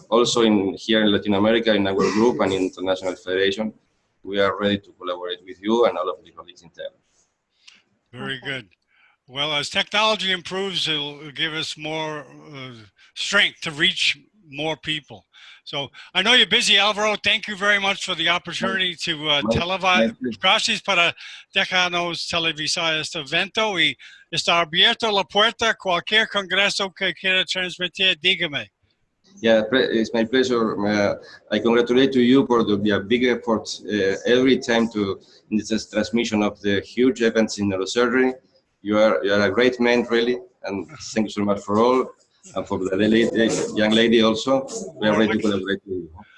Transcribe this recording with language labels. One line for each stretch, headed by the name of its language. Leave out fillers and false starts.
English: Also here in Latin America, in our group and in International Federation, we are ready to collaborate with you and all of the colleagues in Thailand. Very good. Well, as technology improves, it'll give us more strength to reach more people. So I know you're busy, Alvaro. Thank you very much for the opportunity to televise.
Spanish: Gracias para dejarnos televisar este evento y está abierto la puerta. Cualquier congreso que quiera transmitir, dígame.
English: Yeah, it's my pleasure. I congratulate to you for the big effort every time in this transmission of the huge events in neurosurgery. You are a great man, really, and thank you so much for all. And for the young lady also, we are ready to collaborate with you.